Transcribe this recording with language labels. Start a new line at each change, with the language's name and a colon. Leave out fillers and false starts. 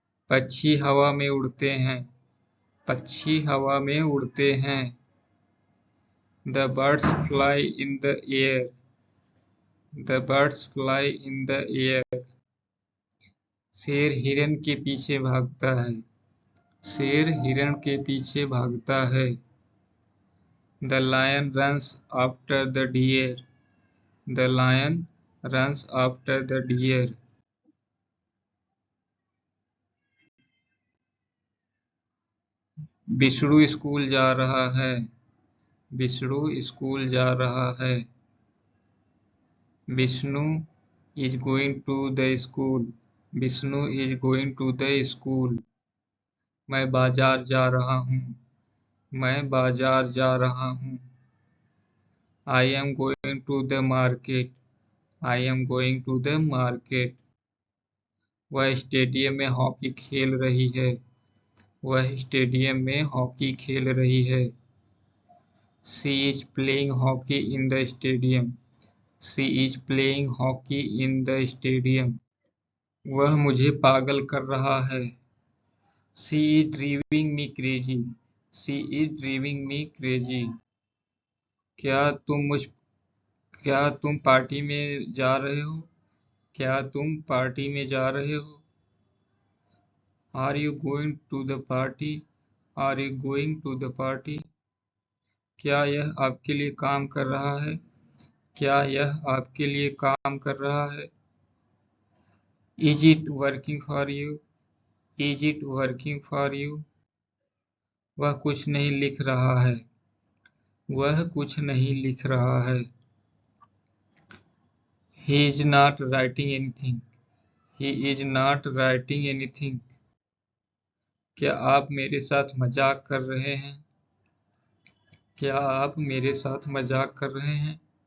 Hindi: पक्षी हवा में उड़ते हैं। पक्षी हवा में उड़ते हैं।
English: The birds fly in the air. The birds fly in the air.
Hindi: शेर हिरन के पीछे भागता है। शेर हिरन के पीछे भागता है।
English: The lion runs after the deer. The lion runs after the deer.
Hindi: Vishnu school जा रहा है। विष्णु स्कूल जा रहा है।
English: Vishnu is going to the school. Vishnu is going to the school.
Hindi: मैं बाजार जा रहा हूँ। मैं बाजार जा रहा हूँ।
English: I am going to the market. I am going to the market.
Hindi: वह स्टेडियम में हॉकी खेल रही है। वह स्टेडियम में हॉकी खेल रही है।
English: She is playing hockey in the stadium. She is playing hockey in the stadium.
Hindi: वह मुझे पागल कर रहा है।
English: She is driving me crazy. She is driving me crazy.
Hindi: क्या तुम पार्टी में जा रहे हो? क्या तुम पार्टी में जा रहे हो?
English: Are you going to the party? Are you going to the party?
Hindi: क्या यह आपके लिए काम कर रहा है? क्या यह आपके लिए काम कर रहा है?
English: Is it working for you? Is it working for you?
Hindi: वह कुछ नहीं लिख रहा है। वह कुछ नहीं लिख रहा है।
English: He is not writing anything. He is not writing anything.
Hindi: क्या आप मेरे साथ मजाक कर रहे हैं? क्या आप मेरे साथ मजाक कर रहे हैं?